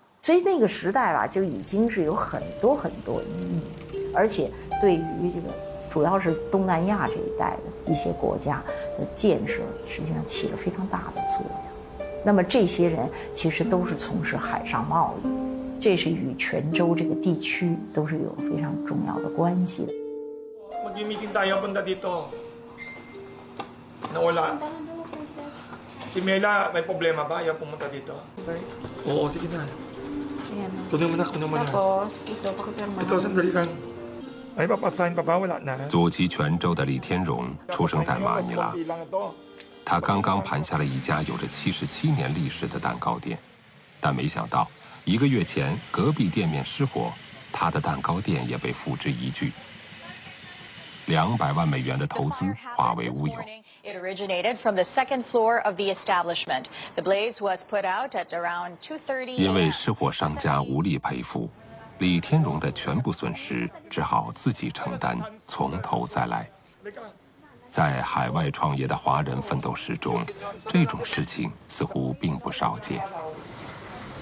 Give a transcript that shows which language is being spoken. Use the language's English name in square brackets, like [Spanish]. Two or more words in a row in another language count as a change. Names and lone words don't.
[Chinese] 所以那个时代吧，就已经是有很多很多意义，而且对于这个主要是东南亚这一带的一些国家的建设，实际上起了非常大的作用。那么这些人其实都是从事海上贸易，这是与泉州这个地区都是有非常重要的关系的。 [Filipino] Mag-meeting tayo punta dito. Nawala. Si Mela, may problema ba? Ayaw pumunta dito. Oo, sige na. Kunin mo na, kunin mo na. Tapos, ito, pakipirma. Ito, sandali lang. Ay, papasahin pa ba? Wala na. [Chinese] 祖籍泉州的李天荣出生在马尼拉，他刚刚盘下了一家有着77年历史的蛋糕店，但没想到1个月前隔壁店面失火，他的蛋糕店也被付之一炬。200万美元的投资化为乌有。 [English] It originated from the second floor of the establishment. The blaze was put out at around 2:30. [Chinese] 因为失火商家无力赔付，李天荣的全部损失只好自己承担，从头再来。在海外创业的华人奋斗史中，这种事情似乎并不少见。